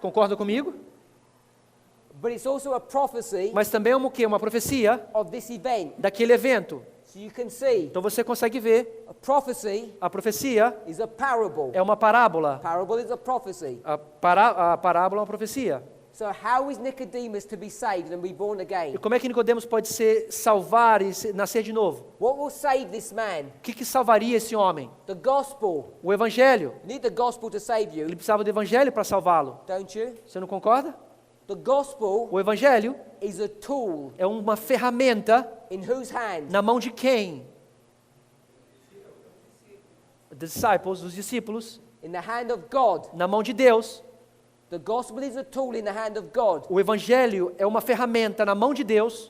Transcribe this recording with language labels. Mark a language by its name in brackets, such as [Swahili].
[Portuguese] Concorda comigo? [English] But it's also a prophecy [Portuguese] Mas também é o quê? Uma profecia [English] of this event. [Portuguese] daquele evento. [English] So you can see, [Portuguese] Então você consegue ver, [English] a prophecy [Portuguese] a profecia [English] is a parable. [Portuguese] é uma parábola. [English] Parable is a prophecy. [Portuguese] A parábola é uma profecia. [English] So how is Nicodemus to be saved and be born [Portuguese] E again? como é que Nicodemos pode salvar e nascer de novo? [English] What will save this man? [Portuguese] O que salvaria esse homem? [English] The gospel. [Portuguese] O evangelho. [English] You need the gospel to save you, [Portuguese] Ele precisava do evangelho para salvá-lo. [English] don't you? [Portuguese] Você não concorda? [English] The gospel [Portuguese] O evangelho [English] is a tool [Portuguese] é uma ferramenta [English] in whose hand? [Portuguese] na mão de quem? Dos discípulos, [English] In the hand of God. [Portuguese] na mão de Deus. [English] The gospel is a tool in the hand of God. [Portuguese] O evangelho é uma ferramenta na mão de Deus.